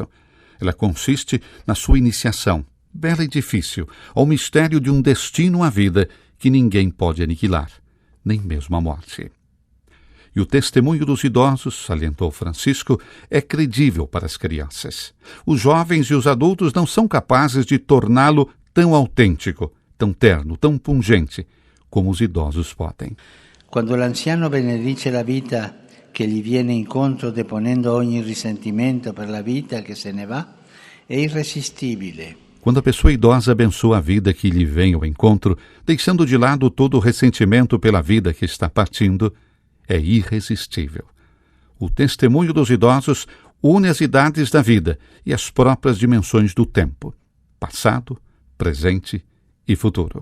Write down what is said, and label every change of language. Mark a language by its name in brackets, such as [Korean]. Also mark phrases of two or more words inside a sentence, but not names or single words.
[Portuguese] Ela consiste na sua iniciação, bela e difícil, ao mistério de um destino à vida que ninguém pode aniquilar, nem mesmo a morte. E o testemunho dos idosos, salientou Francisco, é credível para as crianças. Os jovens e os adultos não são capazes de torná-lo tão autêntico, tão terno, tão pungente, como os idosos podem. [Italian] Quando l'anciano benedice la vita che gli viene incontro deponendo ogni risentimento per la vita che se ne va, è irresistibile. [Portuguese] Quando a pessoa idosa abençoa a vida que lhe vem ao encontro, deixando de lado todo o ressentimento pela vida que está partindo, é irresistível. O testemunho dos idosos une as idades da vida e as próprias dimensões do tempo, passado, presente e futuro.